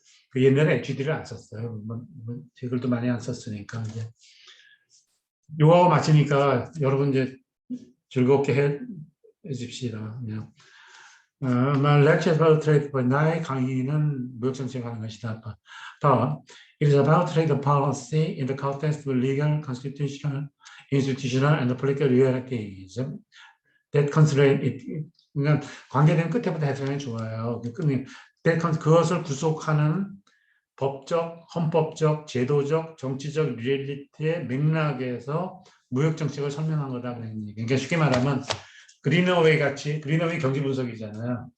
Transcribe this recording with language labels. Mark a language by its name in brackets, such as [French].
[Korean] 그 옛날에 HD를 안 썼어요. 제 글도 많이 안 썼으니까 이제 요거 마치니까 여러분 이제 즐겁게 해줍시다. 그냥. [English] lecture about trade, [Korean] 나의 강의는 무역정책 하는 것이다. [English] It is about trade policy in the context of legal, constitutional, institutional, and political realities. That constraint it. [Korean] 그러니까 관계된 끝에부터 해석하면 좋아요. 그것을 구속하는 법적, 헌법적, 제도적, 정치적 리얼리티의 맥락에서 무역정책을 설명한 거다. 그러니까 쉽게 말하면 그린어웨이 같이, 그린어웨이 경제 분석이잖아요.